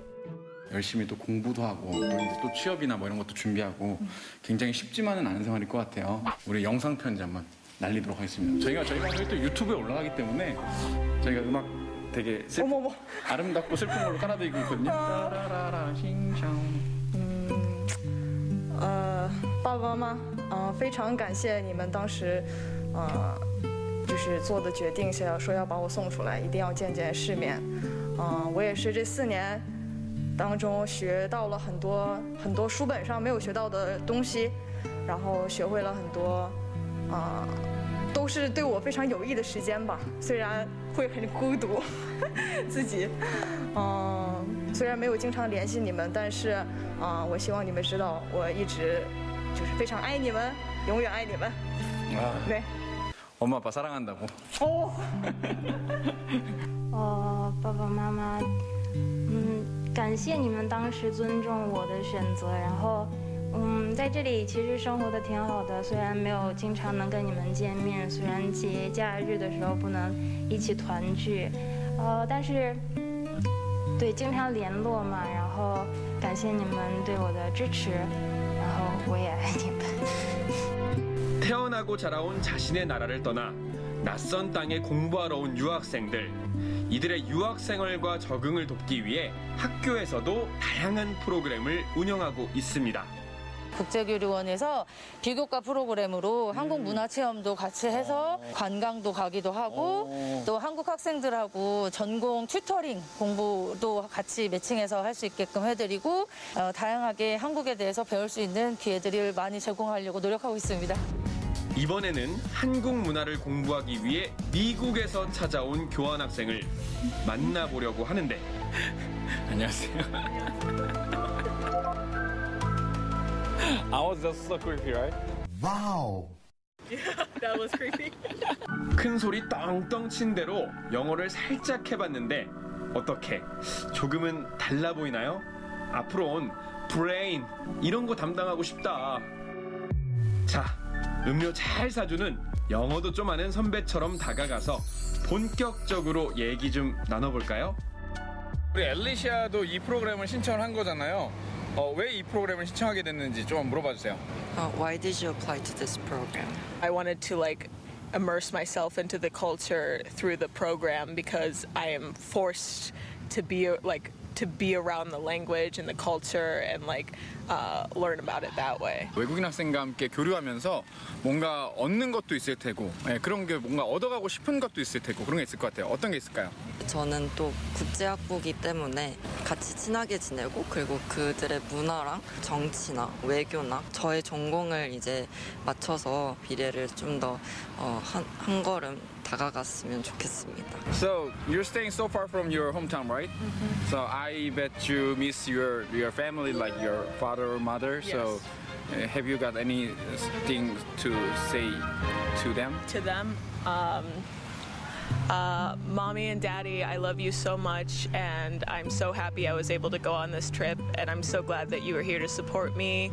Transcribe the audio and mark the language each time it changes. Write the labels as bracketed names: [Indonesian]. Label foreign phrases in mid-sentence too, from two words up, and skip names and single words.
[Korean] 열심히 또 공부도 하고 또 취업이나 이런 것도 준비하고 굉장히 쉽지만은 않은 생활일 것 같아요. 우리 영상 편지 한번 날리도록 하겠습니다. 저희가 또 유튜브에 올라가기 때문에 저희가 음악 되게 아름답고 슬픈 걸로 깔아드리고 있거든요. [Chinese] 爸爸妈妈，非常感谢你们当时，就是做的决定，说要把我送出来，一定要见见世面。我也是这4年当中学到了很多书本上没有学到的东西，然后学会了很多，都是对我非常有益的时间吧。虽然会很孤独，自己，虽然没有经常联系你们，但是，我希望你们知道，我一直就是非常爱你们，永远爱你们。네. [Korean] 엄마 아빠 사랑한다고. [Chinese] 爸爸妈妈，感谢你们当时尊重我的选择，然后。在这里其实生活的挺好的，虽然没有经常能跟你们见面，虽然节假日的时候不能一起团聚，但是对经常联络嘛，然后感谢你们对我的支持，然后我也爱你们。 [Korean] 태어나고 자라온 자신의 나라를 떠나 낯선 땅에 공부하러 온 유학생들. 이들의 유학 생활과 적응을 돕기 위해 학교에서도 다양한 프로그램을 운영하고 있습니다. 국제교류원에서 비교과 프로그램으로 한국 문화 체험도 같이 해서 관광도 가기도 하고 또 한국 학생들하고 전공 튜터링 공부도 같이 매칭해서 할 수 있게끔 해드리고 다양하게 한국에 대해서 배울 수 있는 기회들을 많이 제공하려고 노력하고 있습니다. 이번에는 한국 문화를 공부하기 위해 미국에서 찾아온 교환학생을 만나보려고 하는데 안녕하세요. [English] I was just so creepy, right? Wow. That was creepy. [Korean] 큰 소리 떵떵 친 대로 영어를 살짝 해봤는데 어떻게? 조금은 달라 보이나요? 앞으로는 브레인 이런 거 담당하고 싶다. 자, 음료 잘 사주는 영어도 좀 아는 선배처럼 다가가서 본격적으로 얘기 좀 나눠볼까요? 우리 엘리시아도 이 프로그램을 신청을 한 거잖아요. 왜 이 프로그램을 신청하게 됐는지 좀 물어봐 주세요. [English] Why did you apply to this program? I wanted to immerse myself into the culture through the program because I am forced to be around the language and the culture and learn about it that way. [Korean] 외국인 학생과 함께 교류하면서 뭔가 얻는 것도 있을 테고 그런 게 뭔가 얻어가고 싶은 것도 있을 테고 그런 게 있을 것 같아요. 어떤 게 있을까요? 저는 또 국제학부이기 때문에 같이 친하게 지내고 그리고 그들의 문화랑 정치나 외교나 저의 전공을 이제 맞춰서 미래를 좀 더 한 걸음 다가갔으면 좋겠습니다. [English] So you're staying so far from your hometown, right? So I bet you miss your family, like your father or mother. Yes. So have you got anything to say to them? To them, Mommy and Daddy, I love you so much, and I'm so happy I was able to go on this trip, and I'm so glad that you were here to support me.